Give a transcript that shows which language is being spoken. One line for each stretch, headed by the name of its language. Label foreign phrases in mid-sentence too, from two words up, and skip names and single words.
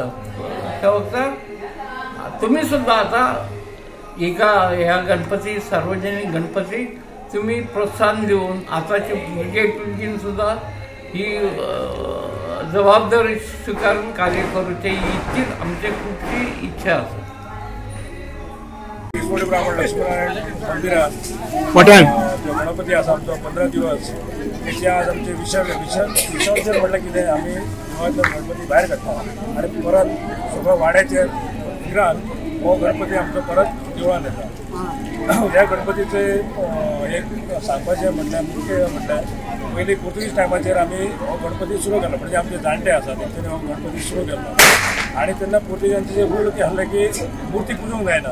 Konkani: त्या वखदार तुम्ही सुद्धा आता एका ह्या गणपती सार्वजनिक गणपती तुम्ही प्रोत्साहन देऊन आताच्या पिढीन सुद्धा ही जबाबदारी स्वीकारून कार्य करूचे इतकीच आमची खूपशी इच्छा आसा. इसवटी ब्राह्मण लक्ष्मीनारायण मंदिरात गणपती असा आमचो 15 दिवस त्याची आज आमचे विसर्जन म्हटलं की आम्ही गणपती बाहेर काढता आणि परत सगळं वाड्याचे विग्रहान हो गणपती आमचो परत देवळान येता. ह्या गणपतीचे एक सांगपाचें म्हटल्यार मुख्य म्हटल्यार पयलीं पोर्तुगीज टायमाचेर आमी हो गणपती सुरू केलो म्हणजे आमचे जाणटे आसा तेंच्यांनी हो गणपती सुरू केलो आणि तेन्ना पोर्तुगीजांचे जे रूल आहले की मुर्ती पुजूंक जायना.